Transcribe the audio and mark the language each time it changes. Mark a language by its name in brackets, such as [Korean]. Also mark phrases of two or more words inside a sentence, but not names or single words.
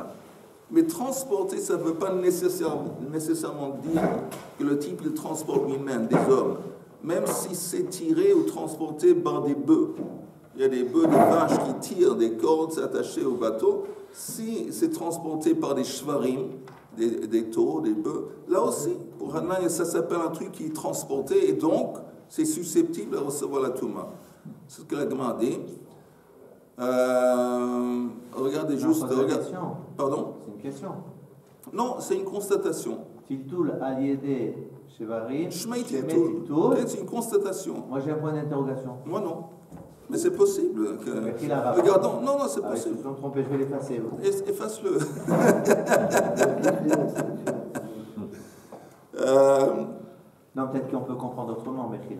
[French] Mais transporter, ça ne veut pas nécessairement dire que le type de transport lui-même, des hommes, même si c'est tiré ou transporté par des bœufs, il y a des bœufs, des vaches qui tirent des cordes attachées au bateau, si c'est transporté par des shvarim, des taureaux, des bœufs, là aussi, pour Hanan, ça s'appelle un truc qui est transporté et donc c'est susceptible de recevoir la Touma. C'est ce que la Gemara dit. Regardez juste. Pardon? C'est une question. Non, c'est une constatation. [Hebrew] טלטול על ידי שוורים. [Aramaic] שמיה טלטול. [French] C'est une constatation. Moi j'ai un point d'interrogation. Moi non. Mais c'est possible. Que... Regardons. Non, c'est possible. Ils se sont trompés, je vais l'effacer. Efface-le. Non, peut-être qu'on peut comprendre autrement, Mechila.